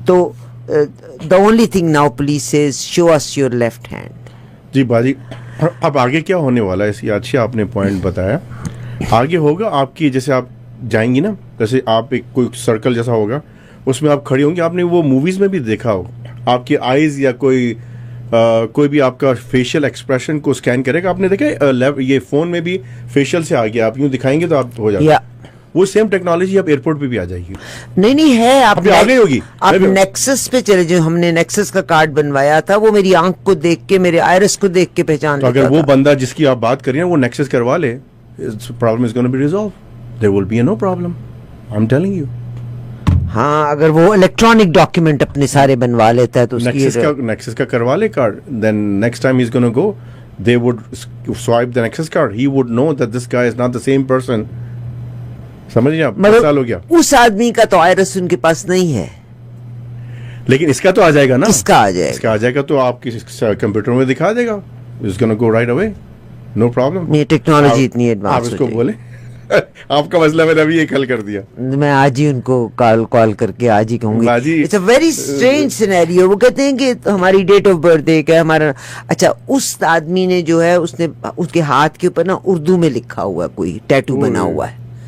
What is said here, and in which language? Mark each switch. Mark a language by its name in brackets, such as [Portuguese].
[English] تو the only thing now police says show us your left hand. [Urdu] جی باجی, اب آگے کیا ہونے والا ہے, اسی اچھا آپ نے پوائنٹ بتایا. آگے ہوگا آپ کی, جیسے آپ جائیں گی نا, جیسے آپ ایک کوئی سرکل جیسا ہوگا, اس میں آپ کھڑی ہوں گی. آپ نے وہ موویز میں بھی دیکھا ہو, آپ کی آئیز یا کوئی بھی آپ کا فیشیل ایکسپریشن کو اسکین کرے گا. آپ نے دیکھا یہ فون میں بھی فیشیل سے آ گیا, آپ یوں دکھائیں گے تو آپ ہو جائے گا. وہ سیم ٹیکنالوجی اب ایئرپورٹ پہ بھی آ جائے گی. نہیں ہے, آپ آگے ہوگی. آپ نیکسس پہ چلے, جو ہم نے نیکسس کا کارڈ بنوایا تھا وہ میری آنکھ کو دیکھ کے, میرے آئرس کو دیکھ کے پہچان لیتا تھا. اگر وہ بندہ جس کی آپ بات کر رہے ہیں وہ نیکسس کروا لے, [English] Problem is gonna be resolve, there will be no problem, I am telling you. [Urdu] ہاں, اگر وہ الیکٹرانک ڈاکیومنٹ اپنے سارے بنوا لیتا ہے تو نیکسس کا کروا لے card, [English] Then next time he is gonna go, they would swipe the Nexus card, he would know that this guy is not the same person. [Urdu] سمجھ آپ, سال ہو گیا. اس آدمی کا تو آئرس ان کے پاس نہیں ہے, لیکن اس کا تو آ جائے گا نا. اس کا آ جائے گا تو آپ کی کمپیوٹر میں دکھا دے گا. [English] It's gonna go right away, no problem. [Urdu] یہ ٹیکنالوجی اتنی ایڈوانس, آپ اس کو بولیں, آپ کا مسئلہ میں نے ابھی ایک حل کر دیا. میں آج ہی ان کو کال کر کے آج ہی کہوں گی. [English] It's a very strange scenario. [Urdu] وہ کہتے ہیں کہ ہماری ڈیٹ آف برتھ ایک ہے ہمارا. اچھا, اس آدمی نے جو ہے اس نے اس کے ہاتھ کے اوپر نا اردو میں لکھا ہوا ہے, کوئی ٹیٹو بنا ہوا ہے.